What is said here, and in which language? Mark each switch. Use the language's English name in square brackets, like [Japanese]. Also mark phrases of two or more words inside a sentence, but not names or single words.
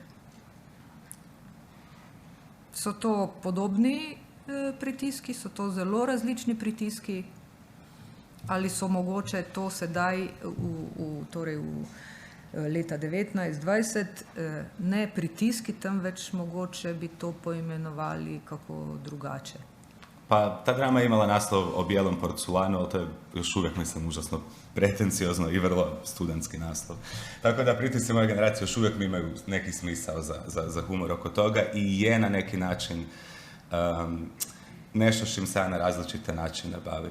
[Slovenian] So to podobni pritiski, so to zelo različni pritiski, ali so mogoče to sedaj torej v leta 19-20 ne pritiski, temveč mogoče bi to poimenovali kako drugače? [Croatian] Pa ta drama je imala naslov O bijelom porculanu, ali to je još uvijek, mislim, užasno pretenciozno i vrlo studentski naslov. Tako da pritisci moje generacije još uvijek imaju neki smisao za humor oko toga i je na neki način nešto s čim se ja na različite načine bavim.